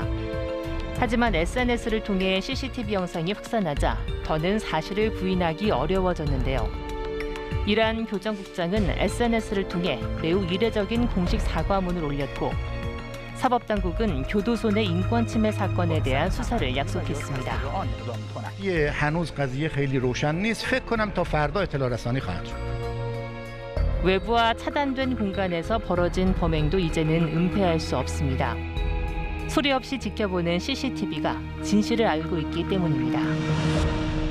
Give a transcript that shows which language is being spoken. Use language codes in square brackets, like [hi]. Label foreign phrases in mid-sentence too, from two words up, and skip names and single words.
[ko] 하지만 SNS를 통해 CCTV 영상이 확산하자 더는 사실을 부인하기 어려워졌는데요. 이란 교정국장은 SNS를 통해 매우 이례적인 공식 사과문을 올렸고 사법당국은 교도소 내 인권 침해 사건에 대한 수사를 약속했습니다. [fa] هنوز قضیه خیلی روشن نیست. فکر کنم تا فردا اطلاع رسانی خواهد شد. [ko] 외부와 차단된 공간에서 벌어진 범행도 이제는 은폐할 수 없습니다. 소리 없이 지켜보는 CCTV가 진실을 알고 있기 때문입니다.